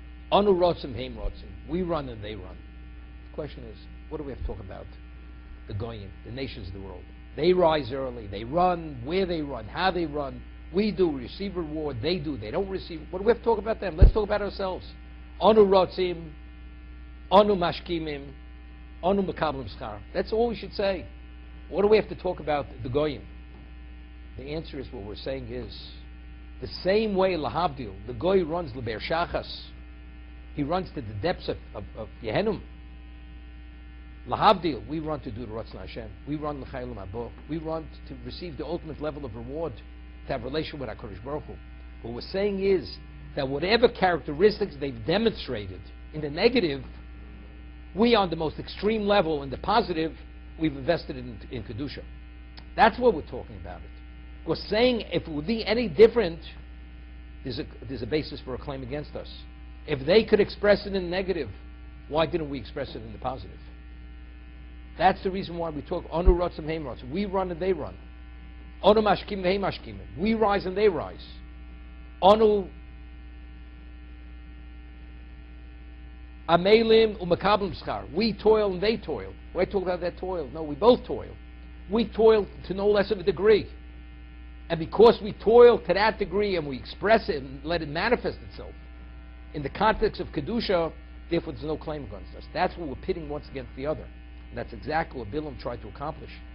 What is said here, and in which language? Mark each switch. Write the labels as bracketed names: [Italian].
[Hebrew] Onu rotzim heim rotzim. [English] We run and they run. The question is, what do we have to talk about? The goyim, the nations of the world. They rise early, they run, where they run, how they run. We do, receive reward, they do, they don't receive. What do we have to talk about them? Let's talk about ourselves. [Hebrew] Onu rotzim, onu mashkimim, onu mekablim schar. [English] That's all we should say. What do we have to talk about the goyim? The answer is, what we're saying is, the same way [Hebrew] lahavdil, [English] the goy runs [Hebrew] leber shachas. [English] He runs to the depths of Yehenum. [Hebrew] Lahavdil, [English] we run to do the [Hebrew] Ratzon Hashem. [English] We run [Hebrew] l'chayim habo. [English] We run to receive the ultimate level of reward, to have a relation with HaKadosh Baruch Hu. What we're saying is that whatever characteristics they've demonstrated in the negative, we on the most extreme level, in the positive, we've invested in Kedusha. That's what we're talking about it. We're saying if it would be any different, there's a basis for a claim against us. If they could express it in the negative, why didn't we express it in the positive? That's the reason why we talk [Hebrew] Onu rotzim heim rotzim. [English] We run and they run. [Hebrew] Onu mashkim vehi mashkim. [English] We rise and they rise. [Hebrew] Onu amelim u'mekablim schar. [English] We toil and they toil. Why talk about that toil? No, we both toil. We toil to no less of a degree. And because we toil to that degree and we express it and let it manifest itself in the context of Kedusha, therefore there's no claim against us. That's what we're pitting once against the other. And that's exactly what Bilam tried to accomplish.